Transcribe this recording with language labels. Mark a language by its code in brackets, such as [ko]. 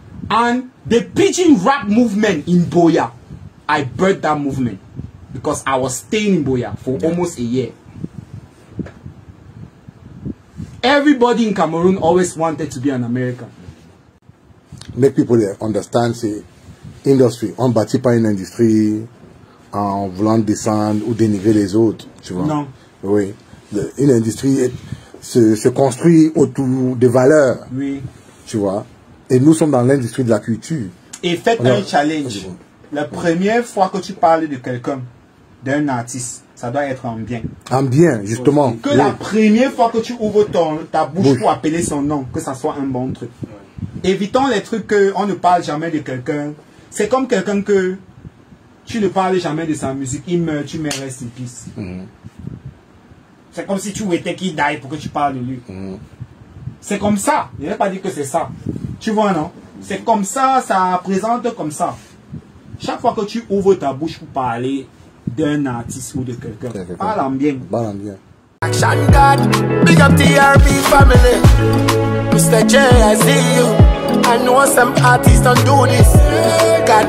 [en] And the pidgin rap movement in Boya, I birthed that movement because I was staying in Boya for almost a year. Everybody in Cameroon always wanted to be an American. make people understand, [fr] c'est industrie. On bâtit pas une industrie en voulant descendre ou dénigrer les autres, tu vois. Non. Oui. Une industrie se construit autour des valeurs, Oui. tu vois. Et nous sommes dans l'industrie de la culture. Et faites Alors, un challenge. La première fois que tu parles de quelqu'un, d'un artiste, ça doit être en bien. En bien, justement. Que oui. la première fois que tu ouvres ta bouche pour appeler son nom, que ça soit un bon truc. Évitons les trucs qu'on ne parle jamais de quelqu'un. C'est comme quelqu'un que tu ne parles jamais de sa musique, il meurt, tu mets [en] rest in peace. [fr] C'est comme si tu étais qui die pour que tu parles de lui. C'est comme ça. Je n'ai pas dit que c'est ça. Tu vois, non? C'est comme ça, ça présente comme ça. Chaque fois que tu ouvres ta bouche pour parler d'un artiste ou de quelqu'un, parle en bien. Parle en bien. [en] Action God, big up TRB family. Mr. J, I see you. I know some artists don't do this. God